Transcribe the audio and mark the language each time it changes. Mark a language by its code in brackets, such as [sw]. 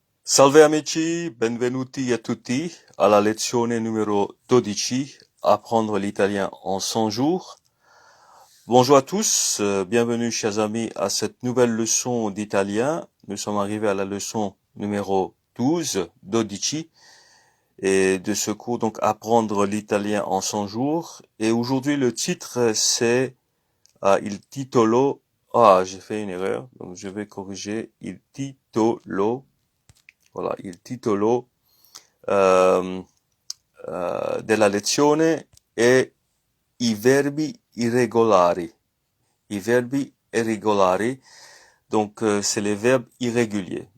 [it] Salve amici, benvenuti a tutti alla lezione numero 12, [fr] apprendre l'italien en 100 jours. Bonjour à tous, bienvenue chers amis à cette nouvelle leçon d'italien. Nous sommes arrivés à la leçon numéro 12, 12, et de ce cours donc apprendre l'italien en 100 jours. Et aujourd'hui le titre c'est [it] il titolo, [fr] j'ai fait une erreur, donc je vais corriger, il titolo. [it] Voilà, il titolo della lezione è i verbi irregolari. I verbi irregolari, [fr] donc c'est les verbes irréguliers.